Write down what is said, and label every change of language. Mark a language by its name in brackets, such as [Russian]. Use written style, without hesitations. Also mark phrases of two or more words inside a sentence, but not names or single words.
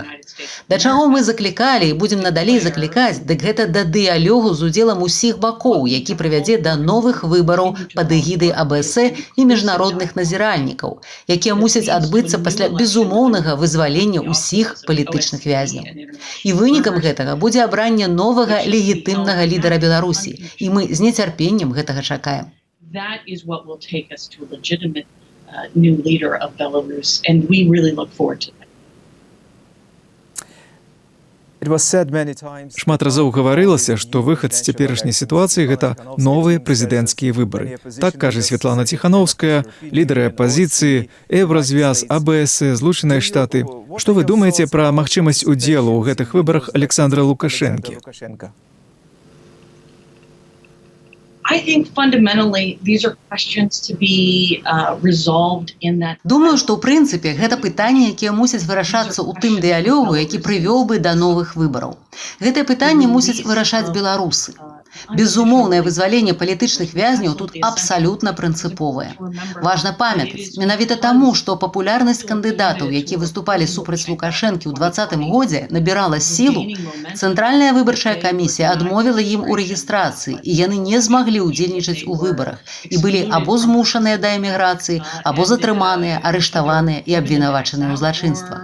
[Belarusian] Да чаго мы заклікалі і будзем надалей заклікаць, дык гэта да дыялогу з удзелам усіх бакоў, які прывядзе да новых выбараў пад эгідай АБС і міжнародных назіральнікаў, якія мусяць адбыцца пасля безумоўнага вызвалення ўсіх палітычных вязняў. І вынікам гэтага будзе абранне новага легітымнага лідара Беларусі, і мы з нецярпеннем гэтага чакаем. [English] That is what will take us to a legitimate new leader of Belarus, and we really look forward to that. [Belarusian] Шмат разоў гаварылася, што выхад з цяперашняй сітуацыі – гэта новыя прэзідэнцкія выбары. Так кажа Святлана Ціханаўская, лідары апазіцыі, Еўразвяз, АБС, Злучаныя Штаты. Што вы думаеце пра магчымасць удзелу ў гэтых выбарах Александра Лукашэнкі? [English] I think fundamentally these are questions to be resolved in that. [Belarusian] Думаю, што ў прынцыпе гэта пытанні, якія мусяць вырашацца ў тым дыялогу, які прывёў бы да новых выбараў. Гэтае пытанне мусяць вырашаць беларусы. Безумоўнае вызваленне палітычных вязняў тут абсалютна прынцыповае. Важна памятаць, менавіта таму, што папулярнасць кандыдатаў, якія выступалі супраць Лукашэнкі ў 2020 годзе, набірала сілу, Цэнтральная выбарчая камісія адмовіла ім у рэгістрацыі, і яны не змаглі ўдзельнічаць у выбарах, і былі або змушаныя да эміграцыі, або затрыманыя, арыштаваныя і абвінавачаныя ў злачынствах.